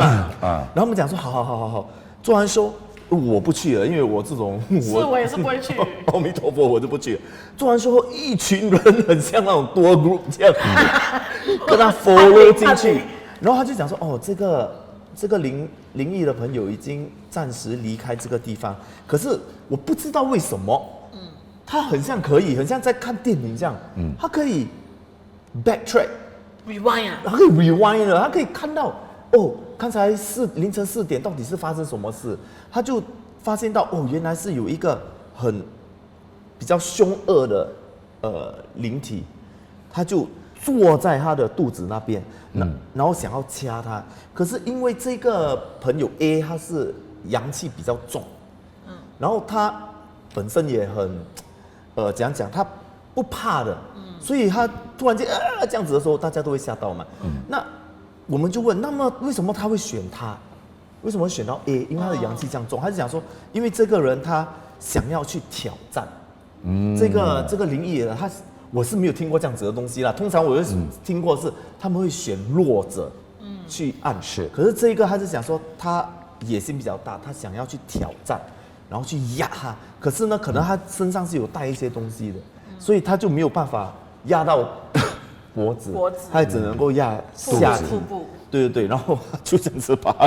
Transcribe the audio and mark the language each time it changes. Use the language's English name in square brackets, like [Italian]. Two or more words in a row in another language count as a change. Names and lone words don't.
[Chinese] 然後我們講說，好，做完 show 我不去了，因為我這種我也是不會去。阿彌陀佛，我就不去了。做完 show 後，一群人很像那種多 group 這樣，跟他 follow 進去，然後他就講說，哦，這個靈異的朋友已經暫時離開這個地方，可是我不知道為什麼，他很像在看電影這樣，他可以 [English] backtrack，rewind [Chinese] 他可以 rewind 了，他可以看到，剛才凌晨4點到底是發生什麼事，他就發現到，原來是有一個比較兇惡的靈體，他就坐在他的肚子那邊，然後想要掐他，可是因為這個朋友 A 他是陽氣比較重，然後他本身也很，怎樣講，他不怕的，所以他突然間這樣子的時候，大家都會嚇到嘛。那我們就問，那麼為什麼他會選他？為什麼會選到 A？因為他的陽氣這樣重，他就講說，因為這個人他想要去挑戰，這個靈異人他。我是沒有聽過這樣子的東西啦，通常我就聽過是他們會選弱者去暗示，可是這個他是想說他野心比較大，他想要去挑戰，然後去壓他，可是呢，可能他身上是有帶一些東西的，所以他就沒有辦法壓到脖子，他只能夠壓下體，對，然後就這樣子把他